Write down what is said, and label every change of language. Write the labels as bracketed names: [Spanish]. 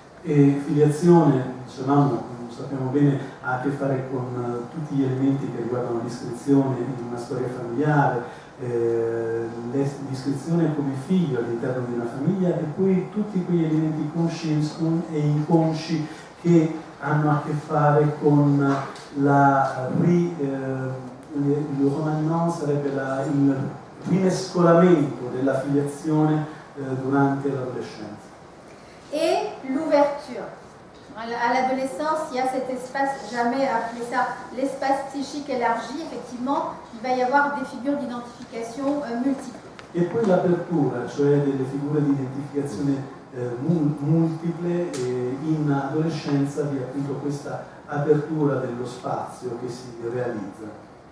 [Italian] E filiazione, dicevamo, sappiamo bene, ha a che fare con tutti gli elementi che riguardano l'iscrizione in una storia familiare, l'iscrizione come figlio all'interno di una famiglia e poi tutti quegli elementi consci e inconsci che hanno a che fare con il remaniement, sarebbe il rimescolamento della filiazione durante l'adolescenza. [French] Et l'ouverture. À l'adolescence, il y a cet espace, jamais appelé ça l'espace psychique élargi, effectivement, il va y avoir des figures d'identification multiples. [Italian] E poi l'apertura, cioè delle figure di identificazione multiple, in adolescenza vi è appunto questa apertura dello spazio che si realizza.